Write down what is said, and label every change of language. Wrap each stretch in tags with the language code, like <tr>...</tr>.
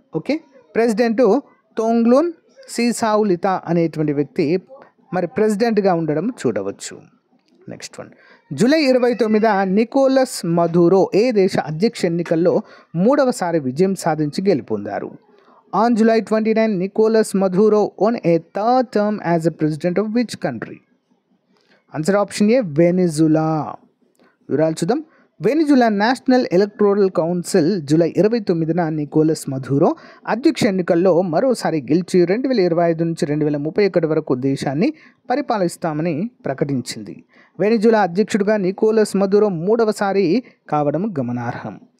<te>Okay, president తోంగ్లూన్ సీసావులిత అనేటువంటి వ్యక్తి మరి ప్రెసిడెంట్గా ఉండడం చూడవచ్చు. నెక్స్ట్ వన్, జూలై 29 నికోలస్ మధురో ఏ దేశ అధ్యక్ష ఎన్నికల్లో 3వసారి విజయం సాధించి గెలుపొందారు?</te> <en>On July 29, Nicolas Maduro won a third term as a president of which country? Answer option A, Venezuela.</en> <te>వివరాలు చూద్దాం. Venezuela national electoral council July 29న Nicholas మధురో అధ్యక్ష ఎన్నికల్లో మరోసారి గెలిచి 2025 నుంచి 2031 వరకు దేశాన్ని పరిపాలిస్తామని ప్రకటించింది. వెనిజులా అధ్యక్షుడిగా నికోలస్ మధురో 3వసారి కావడం గమనార్హం.</te>